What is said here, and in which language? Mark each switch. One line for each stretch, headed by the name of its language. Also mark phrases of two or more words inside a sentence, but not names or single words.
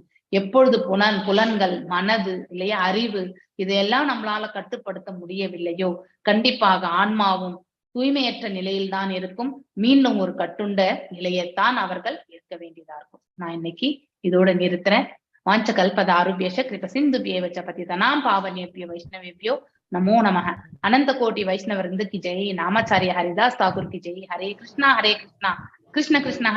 Tamil: எப்பொழுது புலன்கள், மனது இல்லையா, அறிவு இதையெல்லாம் நம்மளால கட்டுப்படுத்த முடியவில்லையோ கண்டிப்பாக ஆன்மாவும் தூய்மையற்ற நிலையில்தான் இருக்கும். மீண்டும் ஒரு கட்டுண்ட நிலையத்தான் அவர்கள் இருக்க வேண்டியதா இருக்கும். நான் இன்னைக்கு இதோட நிறுத்துறேன்.
Sanskrit: वाञ्छा कल्पतरुभ्यश्च कृपा सिन्धुभ्य एव च पतितानां पावनेभ्यो वैष्णवेभ्यो नमो नमः.
Hindi: अनंत कोटि वैष्णव वृंद की जय. नामाचार्य हरिदास ठाकुर की जय. हरे कृष्णा कृष्ण कृष्ण